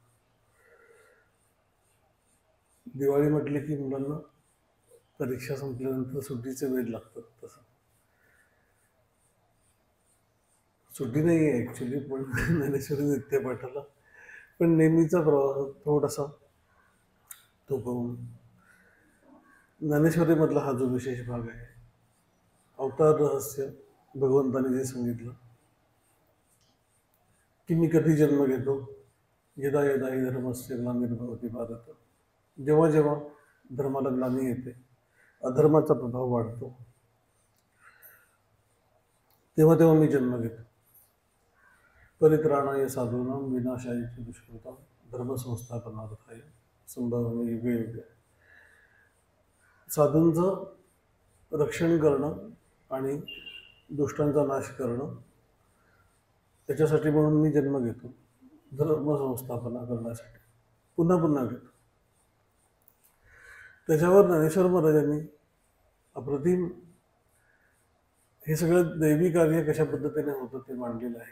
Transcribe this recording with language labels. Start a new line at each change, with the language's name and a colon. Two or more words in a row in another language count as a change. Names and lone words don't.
Marathi: दिवाळी म्हटले की मुलांना परीक्षा संपल्यानंतर सुट्टीचे वेळ लागतात, तसं सुट्टी नाही आहे ॲक्च्युली, पण ज्ञानेश्वरी नित्यपाठाला पण नेहमीचा प्रवाह थोडासा तो पाहून ज्ञानेश्वरीमधला हा जो विशेष भाग आहे, अवतार रहस्य भगवंताने जे सांगितलं की मी कधी जन्म घेतो,
Sanskrit: यदा यदा हि धर्मस्य ग्लानिर्भवति भारत,
Marathi: जेव्हा जेव्हा धर्माला ग्लानी येते, अधर्माचा प्रभाव वाढतो, तेव्हा तेव्हा मी जन्म घेतो।
Sanskrit: परित्राणाय साधूनां विनाशाय च दुष्कृतां धर्मसंस्थापनार्थाय संभवामि युगे युगे।
Marathi: साधूंचं रक्षण करणं आणि दुष्टांचा नाश करणं, त्याच्यासाठी म्हणून मी जन्म घेतो, धर्मसंस्थापना करण्यासाठी पुन्हा पुन्हा घेतो। त्याच्यावर ज्ञानेश्वर महाराजांनी अप्रतिम हे सगळं दैवी कार्य कशा पद्धतीने होतं ते मांडलेलं आहे।